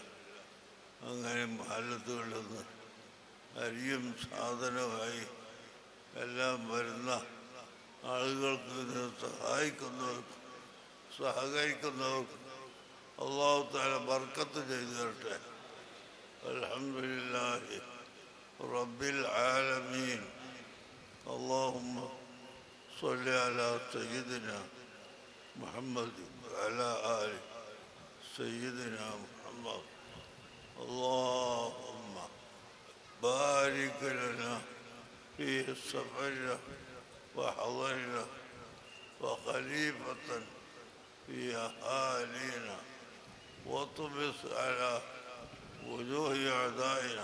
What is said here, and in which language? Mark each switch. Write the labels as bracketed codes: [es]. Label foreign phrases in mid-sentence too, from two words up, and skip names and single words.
[ml] അങ്ങനെ മഹല്ലത്തുകളിൽ നിന്ന് അരിയും സാധനമായി എല്ലാം വരുന്ന ആളുകൾക്ക് ഇതിനെ സഹകരിക്കുന്നവർക്ക് [ar] الله تعالى [ml] ബർക്കത്ത് ചെയ്തു തരട്ടെ. [ar] الحمد لله رب العالمين. اللهم صل على سيدنا محمد وعلى آل سيدنا محمد. اللهم بارك لنا في سفرنا وحضرنا وخليفة في أهالينا وطمس على وجوه أعدائنا.